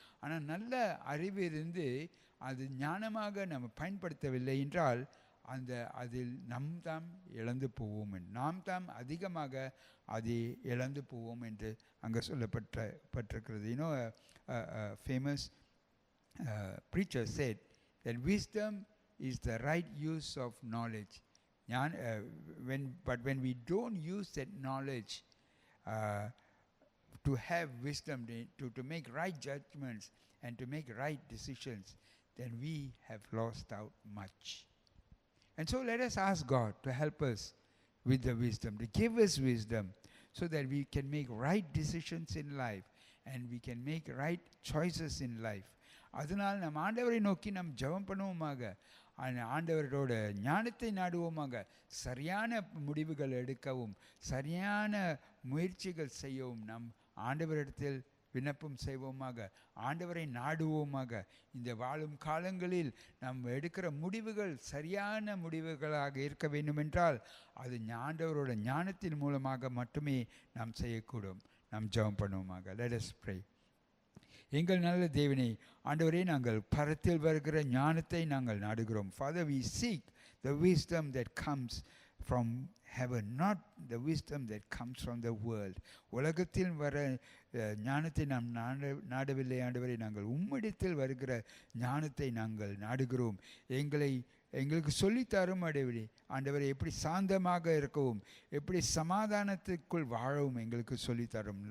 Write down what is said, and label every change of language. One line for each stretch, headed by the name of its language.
Tamil: ஆனால் நல்ல அறிவு இருந்து அது ஞானமாக நம்ம பயன்படுத்தவில்லை என்றால் அதில் நாம் இழந்து அதிகமாக அதை இழந்து போவோம் என்று அங்கே சொல்லப்பட்டிருக்கிறது.
English: famous preacher said that wisdom is the right use of knowledge. But when we don't use that knowledge to have wisdom, to make right judgments and to make right decisions, then we have lost out much. And so let us ask God to help us with the wisdom, to give us wisdom, so that we can make right decisions in life and we can make right choices in life.
Tamil: அதனால் நம் ஆண்டவரை நோக்கி நாம் ஜெபம் பண்ணுவோமாக, ஆண்டவரோட ஞானத்தை நாடுவோமாக, சரியான முடிவுகள் எடுக்கவும், சரியான முயற்சிகள் செய்யவும் நாம் ஆண்டவரிடத்தில் விண்ணப்பம் செய்வோமாக, ஆண்டவரை நாடுவோமாக. இந்த வாழும் காலங்களில் நாம் எடுக்கிற முடிவுகள் சரியான முடிவுகளாக இருக்க வேண்டுமென்றால் அது ஆண்டவரோட ஞானத்தின் மூலமாக மட்டுமே நாம் செய்யக்கூடும். நாம் ஜெபம் பண்ணுவோமாக.
English: Let us pray.
Tamil: எங்கள் நல்ல தேவனே, ஆண்டவரே, நாங்கள் பரத்தில் வருகிற ஞானத்தை நாங்கள் நாடுகிறோம்.
English: Father, we seek the wisdom that comes from heaven, not the wisdom that comes from the world.
Tamil: உலகத்தில் வர ஞானத்தை நாம் நாடவில்லை ஆண்டவரே, நாங்கள் உம்மிடத்தில் வருகிற ஞானத்தை நாங்கள் நாடுகிறோம். எங்களுக்கு சொல்லித்தரும் ஆண்டவரை எப்படி சாந்தமாக இருக்கவும், எப்படி சமாதானத்துக்குள் வாழவும் எங்களுக்கு சொல்லித்தரும்.